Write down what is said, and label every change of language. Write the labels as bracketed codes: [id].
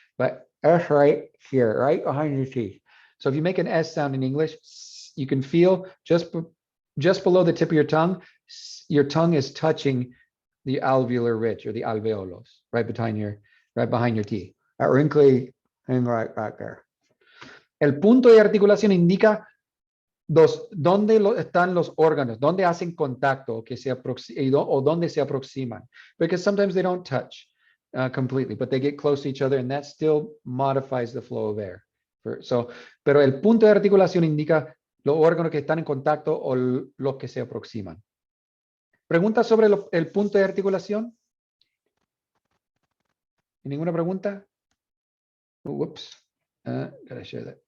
[en] but S right here, right behind your teeth. So if you make an S sound in English, you can feel just below the tip of your tongue is touching the alveolar ridge or the alveolos, right behind your teeth. That wrinkly thing right there. [es] El punto de articulación indica dónde están los órganos, dónde hacen contacto o dónde se aproximan. [en] Because sometimes they don't touch completely, but they get close to each other and that still modifies the flow of air. [es] Pero el punto de articulación indica los órganos que están en contacto o los que se aproximan. ¿Preguntas sobre el punto de articulación? ¿Ninguna pregunta? [en] Whoops. Gotta share that.